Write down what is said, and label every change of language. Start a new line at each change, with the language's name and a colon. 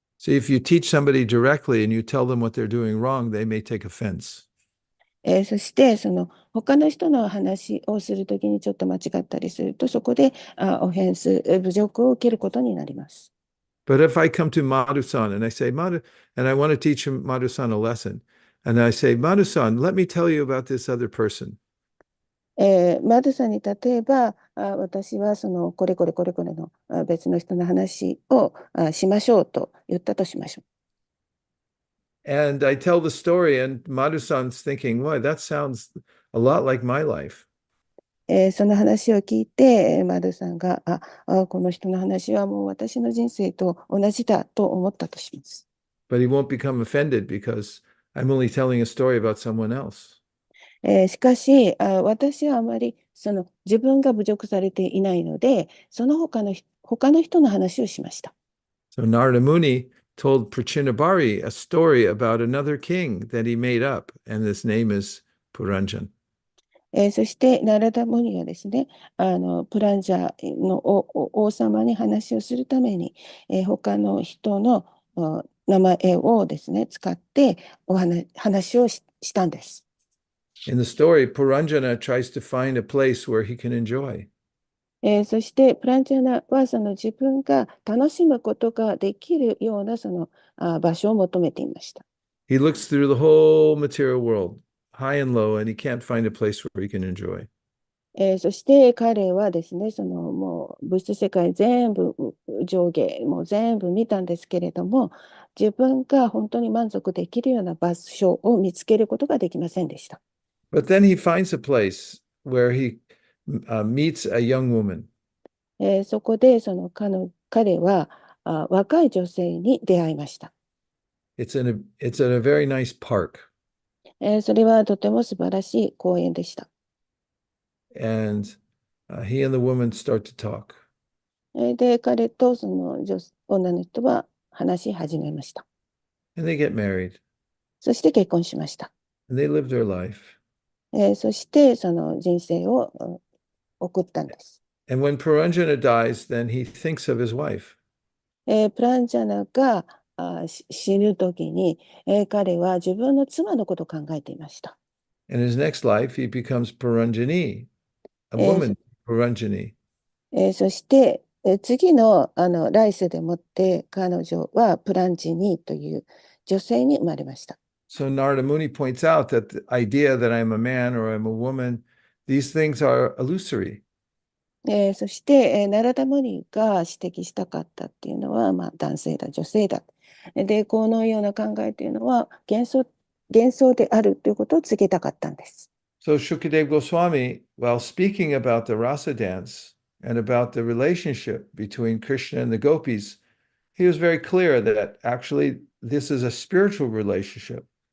English: See, if you teach somebody directly and you tell them what they're doing wrong, they may take offense.
Japanese: そして、他の人の話をするときにちょっと間違ったりすると、そこでオフェンス、侮辱を受けることになります。
English: But if I come to Madhu-san and I say, Madhu, and I want to teach him Madhu-san a lesson, and I say, Madhu-san, let me tell you about this other person.
Japanese: マドさんに例えば、私はこれこれこれこれの別の人の話をしましょうと言ったとしましょう。
English: And I tell the story, and Madhu-san's thinking, "Why, that sounds a lot like my life."
Japanese: その話を聞いて、マドさんが、この人の話はもう私の人生と同じだと思ったとします。
English: But he won't become offended because I'm only telling a story about someone else.
Japanese: しかし、私はあまり自分が侮辱されていないので、その他の人の話をしました。
English: So Narada Muni told Prachinabhari a story about another king that he made up, and this name is Puranjan.
Japanese: そして、ナラダムニはですね、プランジャーの王様に話をするために、他の人の名前をですね、使って話をしたんです。
English: In the story, Puranjana tries to find a place where he can enjoy.
Japanese: そして、プランジャナは自分が楽しむことができるような場所を求めていました。
English: He looks through the whole material world, high and low, and he can't find a place where he can enjoy.
Japanese: そして彼はですね、もう物質世界全部上下もう全部見たんですけれども、自分が本当に満足できるような場所を見つけることができませんでした。
English: But then he finds a place where he meets a young woman.
Japanese: そこで彼は若い女性に出会いました。
English: It's in a very nice park.
Japanese: それはとても素晴らしい公園でした。
English: And he and the woman start to talk.
Japanese: で、彼と女の人は話し始めました。
English: And they get married.
Japanese: そして結婚しました。
English: And they live their life.
Japanese: そしてその人生を送ったんです。
English: And when Puranjana dies, then he thinks of his wife.
Japanese: プランジャナが死ぬときに、彼は自分の妻のことを考えていました。
English: In his next life, he becomes Puranjani, a えー woman, Puranjani.
Japanese: そして、次の来世でもって彼女はプランジニーという女性に生まれました。
English: So Narada Muni points out that the idea that I'm a man or I'm a woman, these things are illusory.
Japanese: そして、ナラダムニが指摘したかったっていうのは、男性だ、女性だ。で、このような考えというのは幻想であるということを告げたかったんです。
English: So Shukadeva Goswami, while speaking about the rasa dance and about the relationship between Krishna and the gopis, he was very clear that actually this is a spiritual relationship.